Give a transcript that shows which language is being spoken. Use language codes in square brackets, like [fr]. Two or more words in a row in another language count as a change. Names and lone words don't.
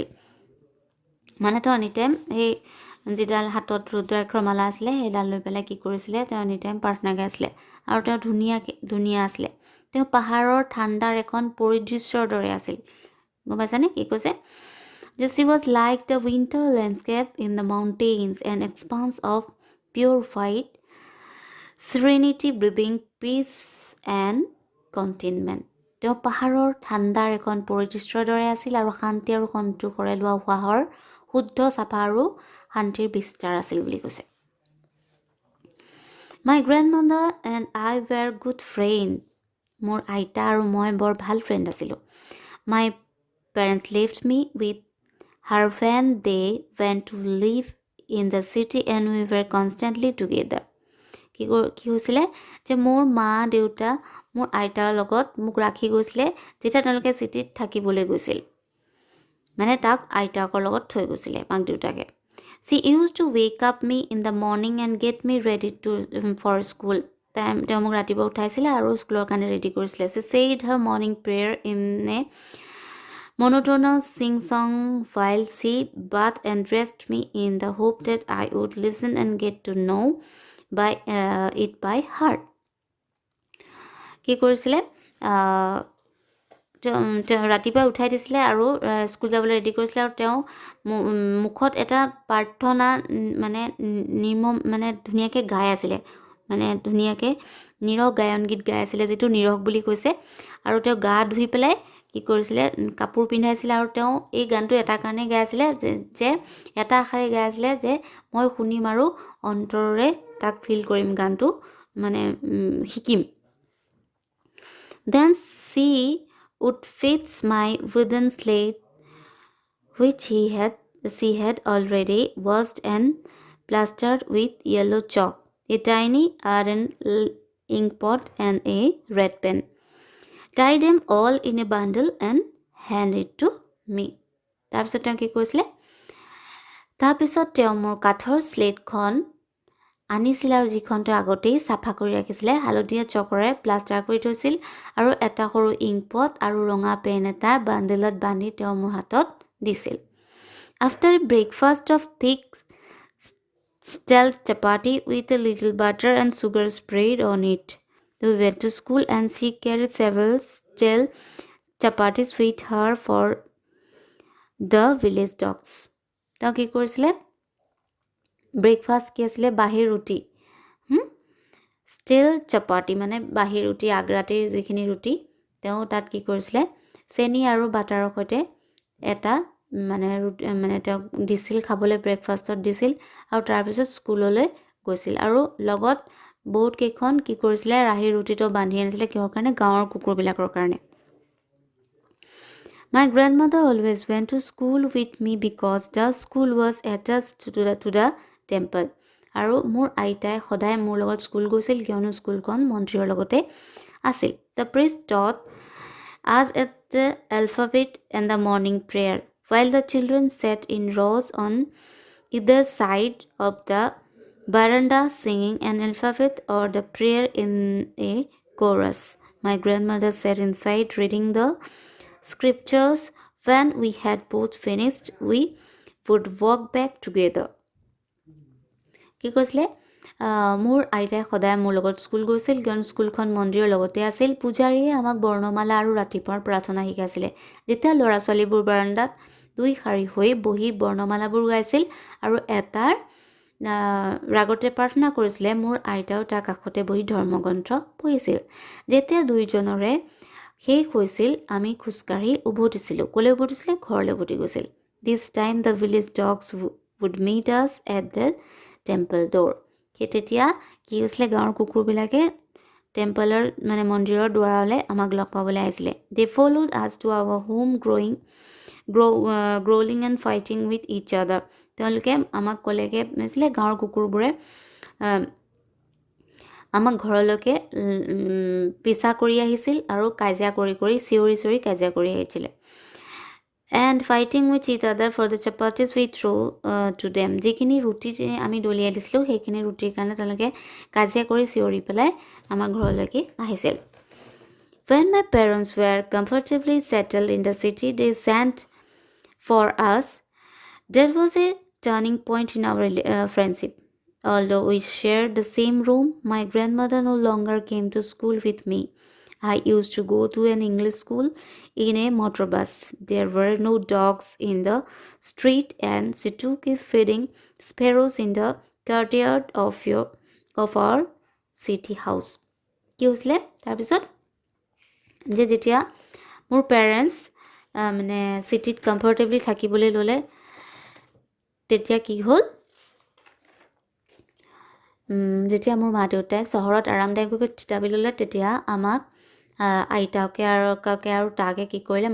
[as] মানে তেওঁ এনিটাইম সেই যিডাল হাতত ৰুদ্ৰাক্ষৰ মালা আছিলে সেইডাল লৈ পেলাই কি কৰিছিলে, তেওঁ এনিটাইম প্ৰাৰ্থনা গাইছিলে। আৰু তেওঁ ধুনীয়া আছিলে। তেওঁ পাহাৰৰ ঠাণ্ডাৰ এখন পৰিদৃশ্যৰ দৰে আছিল। গম পাইছানে কি কৈছে, যে [en] she was like the winter landscape in the mountains, an expanse of pure white, serenity, breathing, peace and contentment. [as] তেওঁ পাহাৰৰ ঠাণ্ডাৰ এখন পৰিদৃশ্যৰ দৰে আছিল, আৰু শান্তি আৰু সন্তোষৰে লোৱা উশাহৰ শুদ্ধ চাফা আৰু শান্তিৰ বিস্তাৰ আছিল বুলি কৈছে। [en] My grandmother and I were good friends. [as] মোৰ আইতা আৰু মই বৰ ভাল ফ্ৰেণ্ড আছিলোঁ। [en] My parents left me with her when they went to live in the city and we were constantly together. [as] কি হৈছিলে, যে মোৰ মা দেউতা মোৰ আইতাৰ লগত মোক ৰাখি গৈছিলে যেতিয়া তেওঁলোকে চিটিত থাকিবলৈ গৈছিল, মানে তাক আইতাকৰ লগত থৈ গৈছিলে মাক দেউতাকে। [en] She used to wake up me in the morning and get me ready for school. [as] তেওঁ মোক ৰাতিপুৱা উঠাইছিলে আৰু স্কুলৰ কাৰণে ৰেডি কৰিছিলে। [en] She said her morning prayer in a monotonous sing-song while she bathed and dressed me in the hope that I would listen and get to know it by heart. [as] কি কৰিছিলে, তেওঁ ৰাতিপুৱা উঠাই দিছিলে আৰু স্কুল যাবলৈ ৰেডি কৰিছিলে, আৰু তেওঁ মুখত এটা প্ৰাৰ্থনা মানে ধুনীয়াকৈ গাই আছিলে, মানে ধুনীয়াকৈ নীৰৱ গায়ন গীত গাই আছিলে, যিটো নীৰৱ বুলি কৈছে। আৰু তেওঁ গা ধুই পেলাই কি কৰিছিলে, কাপোৰ পিন্ধাইছিলে, আৰু তেওঁ এই গানটো এটা কাৰণেই গাই আছিলে যে এটা আশাৰে গাই আছিলে যে মই শুনিম আৰু অন্তৰেৰে তাক ফিল কৰিম, গানটো মানে শিকিম। [en] Then she would fix my wooden slate, which she had already washed and plastered with yellow chalk, a tiny iron ink pot and a red pen. Tie them all in a bundle and hand it to me. [as] তাৰপিছত তেওঁ কি কৰিছিলে, তাৰপিছত তেওঁ মোৰ কাঠৰ স্লেটখন আনিছিলে, আৰু যিখন তেওঁ আগতেই চাফা কৰি ৰাখিছিলে, হালধীয়া চকৰে প্লাষ্টাৰ কৰি থৈছিল, আৰু এটা সৰু ইংকপট আৰু ৰঙা পেন এটা বান্ডিলত বান্ধি তেওঁ মোৰ হাতত দিছিল। [en] After a breakfast of thick stale chapati with a little butter and sugar spread on it, we went to school and she carried several stale chapatis with her for the village dogs. [as] তেওঁ কি কৰিছিলে, ব্ৰেকফাষ্ট কি আছিলে, বাঁহীৰ ৰুটি, [en] stale chapati [as] মানে বাঁহীৰ ৰুটি, আগ্ৰাটিৰ যিখিনি ৰুটি, তেওঁ তাত কি কৰিছিলে, চেনি আৰু বাটাৰৰ সৈতে এটা মানে তেওঁক দিছিল খাবলৈ, ব্ৰেকফাষ্টত দিছিল, আৰু তাৰপিছত স্কুললৈ গৈছিল। আৰু লগত বহুত কেইখন কি কৰিছিলে, ৰাহি ৰুটিটো বান্ধি আনিছিলে, কিহৰ কাৰণে, গাঁৱৰ কুকুৰবিলাকৰ কাৰণে। [en] My grandmother always went to school with me because the school was attached to the temple. [as] আৰু মোৰ আইতাই সদায় মোৰ লগত স্কুল গৈছিল কিয়নো স্কুলখন মন্দিৰৰ লগতে আছিল. [en] The priest taught us at the alphabet and the morning prayer, while the children sat in rows on either side of the veranda singing an alphabet or the prayer in a chorus. My grandmother sat inside reading the scriptures. When we had both finished, we would walk back together. [as] কি কৈছিলে মোৰ আইতাই সদায় মোৰ লগত স্কুল গৈছিল কিয়নো স্কুলখন মন্দিৰৰ লগতে আছিল. পূজাৰীয়ে আমাক বৰ্ণমালা আৰু ৰাতিপুৱাৰ প্ৰাৰ্থনা শিকাইছিলে. যেতিয়া ল'ৰা ছোৱালীবোৰ বাৰাণ্ডাত দুই শাৰী হৈ বহি বৰ্ণমালাবোৰ গাইছিল আৰু এটাৰ ৰাগতে প্ৰাৰ্থনা কৰিছিলে, মোৰ আইতাও তাৰ কাষতে বহি ধৰ্মগ্ৰন্থ পঢ়িছিল. যেতিয়া দুইজনৰে শেষ হৈছিল আমি খোজকাঢ়ি উভতিছিলোঁ. ক'লৈ উভতিছিলে? ঘৰলৈ উভতি গৈছিল. [en] This time the village dogs would meet us at the temple door. [as] সেই তেতিয়া কি হৈছিলে? গাঁৱৰ কুকুৰবিলাকে টেম্পলৰ মানে মন্দিৰৰ দুৱাৰলৈ আমাক লগ পাবলৈ আহিছিলে. [en] They followed us to our home growling and fighting with each other. [as] তেওঁলোকে আমাক ক'লেগে হৈছিলে গাঁৱৰ কুকুৰবোৰে আমাক ঘৰলৈকে পিছা কৰি আহিছিল আৰু কাজিয়া কৰি কৰি চিঞৰি কাজিয়া কৰি আহিছিলে. [en] And fighting with each other for the chapatis we throw to them. [as] যিখিনি ৰুটি আমি দলিয়াই দিছিলোঁ সেইখিনি ৰুটিৰ কাৰণে তেওঁলোকে কাজিয়া কৰি চিঞৰি পেলাই আমাৰ ঘৰলৈকে আহিছিল. [en] When my parents were comfortably settled in the city they sent for us. There was a turning point in our friendship. Although we shared the same room, my grandmother no longer came to school with me. I used to go to an English school in a motor bus. There were no dogs in the street and she took a feeding sparrows in the courtyard of our city house. [as] কি হৈছিলে তাৰপিছত যে যেতিয়া মোৰ পেৰেণ্টছ মানে চিটিত কমফৰ্টেবলি থাকিবলৈ ল'লে তেতিয়া কি হ'ল? যেতিয়া মোৰ মা দেউতাই চহৰত আৰামদায়কভাৱে থিতাপি ল'লে তেতিয়া আমাক আইতাকে আৰু তাকে কি কৰিলে?